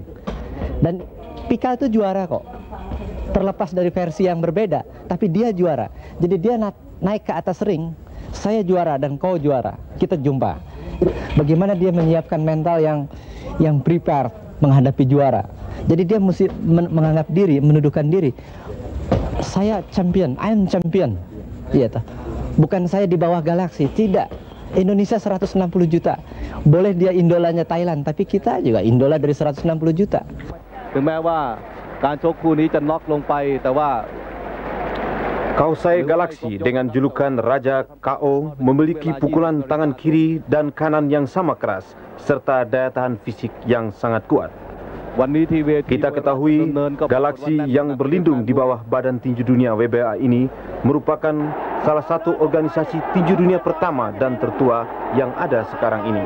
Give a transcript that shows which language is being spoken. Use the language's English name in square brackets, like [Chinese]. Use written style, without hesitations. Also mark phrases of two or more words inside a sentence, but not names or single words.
[Indonesian] Dan Pikal itu juara kok, terlepas dari versi yang berbeda, tapi dia juara. Jadi dia naik ke atas ring. Saya juara dan kau juara, kita jumpa. Bagaimana dia menyiapkan mental yang prepare menghadapi juara. Jadi dia mesti menganggap diri, menundukkan diri. Saya champion, [English] I am champion. [Indonesian] Iya toh. Bukan saya di bawah Galaxy, tidak. Indonesia 160 juta. Boleh dia indolanya Thailand, tapi kita juga idola dari 160 juta. [Thai] ถึงแม้ว่าการชกคู่นี้จะน็อกลงไปแต่ว่า [Indonesian] Kausai Galaxy dengan julukan Raja KO memiliki pukulan tangan kiri dan kanan yang sama keras serta daya tahan fisik yang sangat kuat. Kita ketahui Galaxy yang berlindung di bawah Badan Tinju Dunia WBA ini merupakan salah satu organisasi tinju dunia pertama dan tertua yang ada sekarang ini.